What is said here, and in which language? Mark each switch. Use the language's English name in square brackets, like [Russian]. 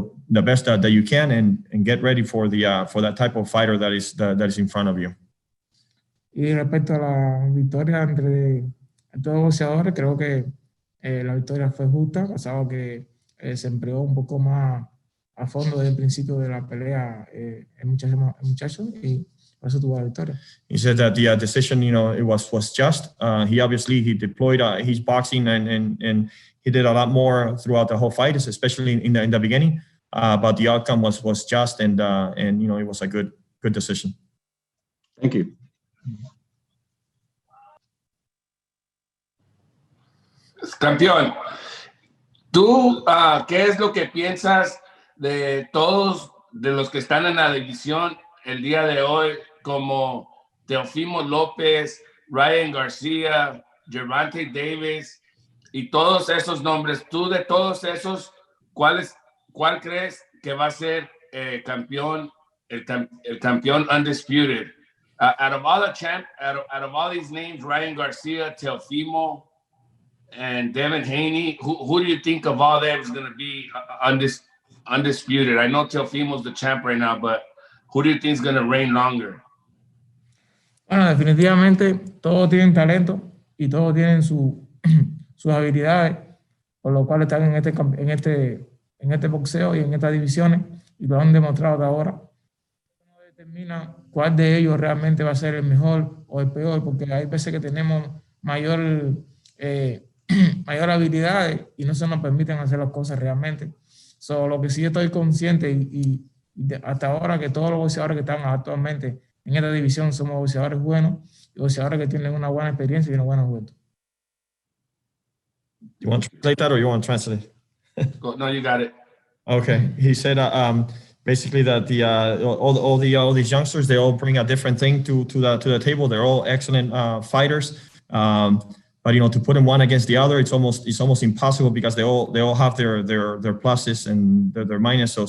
[English] the best that you can, and get ready for that type of fighter that is in front of you. [Spanish] Y respecto a la victoria entre estos boxeadores, creo que la victoria fue justa, pasaba que se empleó un poco más a fondo desde el principio de la pelea el muchacho y por eso tuvo la victoria. [English] He said that the decision, it was just. He deployed his boxing and he did a lot more throughout the whole fight, especially in the beginning. But the outcome was just, and it was a good decision. Thank you. [Spanish] Campeón, ¿tú qué es lo que piensas de todos de los que están en la división el día de hoy, como Teofimo López, Ryan García, Gervonta Davis y todos esos nombres? Tú de todos esos, ¿cuál crees que va a ser campeón, el campeón undisputed? [English] Out of all these names, Ryan Garcia, Teofimo, and Devin Haney, who do you think of all them is going to be undisputed? I know Teofimo's the champ right now, but who do you think is going to reign longer? [Spanish] Bueno, definitivamente todos tienen talento y todos tienen sus habilidades, por lo cual están en este boxeo y en estas divisiones, y lo han demostrado hasta ahora. No determina cuál de ellos realmente va a ser el mejor o el peor, porque hay veces que tenemos mayor habilidades y no se nos permiten hacer las cosas realmente. Lo que sí estoy consciente y hasta ahora, que todos los boxeadores que están actualmente en esta división somos boxeadores buenos y boxeadores que tienen una buena experiencia y una buena juventud. [English] You want to translate that, or you want to translate? No, you got it. Okay. He said basically that all these youngsters, they all bring a different thing to the table. They're all excellent fighters. But to put them one against the other, it's almost impossible, because they all have their pluses and their minuses.